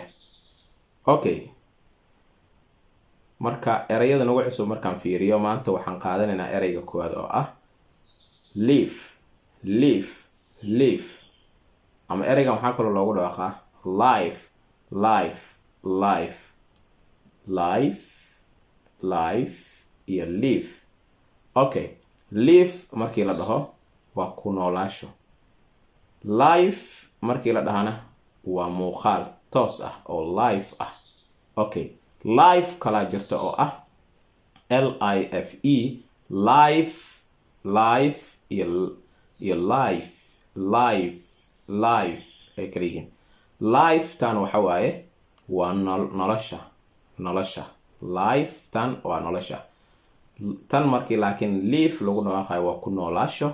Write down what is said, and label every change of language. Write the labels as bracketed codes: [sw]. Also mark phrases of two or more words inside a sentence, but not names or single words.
[so] Okay, marka erayada nagu cusub markaan fiiriyo maanta waxaan qaadanaynaa erayga koowaad oo ah live ama eraygan waxaa kaloo loogu dhawaaqaa life iyo live. Okay, live markii la dhaho waa ku noolaasho. Life markii la dhahana waa muuqaal toos ah oo live ah. Okay, life kala jirta oo ah LIFE, life iyo life ay kala yihiin. Life tan waxa waaye waa nolosha. Life tan waa nolosha. Tan markii laakiin live lagu dhawaaqayo waa ku noolaasho.